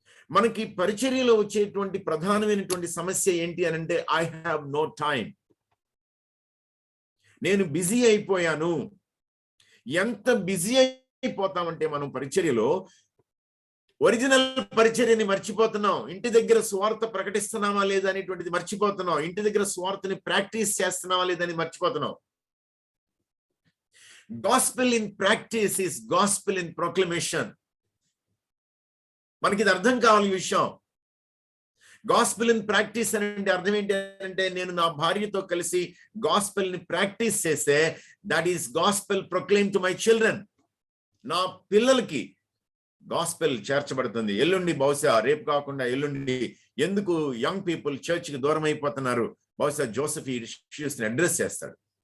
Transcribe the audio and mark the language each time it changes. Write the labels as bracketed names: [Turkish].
[Telugu] మనకి పరిచర్యలో వచ్చేటువంటి ప్రధానమైనటువంటి సమస్య ఏంటి అనంటే, [English] I have no time, [Telugu] నేను బిజీ అయిపోయాను. ఎంత బిజీ అయిపోతామంటే మనం పరిచర్యలో ఒరిజినల్ పరిచర్యని మర్చిపోతున్నాం. ఇంటి దగ్గర సువార్త ప్రకటిస్తున్నామా లేదా అనేటువంటిది మర్చిపోతున్నాం. ఇంటి దగ్గర సువార్తని ప్రాక్టీస్ చేస్తున్నామా లేదని మర్చిపోతున్నాం. [English] Gospel in practice is gospel in proclamation. [Telugu] మనకి ఇది అర్థం కావాలి ఈ విషయం. గాస్పెల్ ఇన్ ప్రాక్టీస్ అంటే అర్థం ఏంటి అంటే, నేను నా భార్యతో కలిసి గాస్పెల్ ని ప్రాక్టీస్ చేస్తే [English] That is gospel proclaim to my children. [Telugu] నా పిల్లలకి గాస్పెల్ చేర్చబడుతుంది. ఎల్లుండి బహుశా, రేపు కాకుండా ఎల్లుండి, ఎందుకు యంగ్ పీపుల్ చర్చ్కి దూరం అయిపోతున్నారు, బహుశా జోసెఫ్ ఈ ఇష్యూస్ ని అడ్రస్ చేస్తాడు.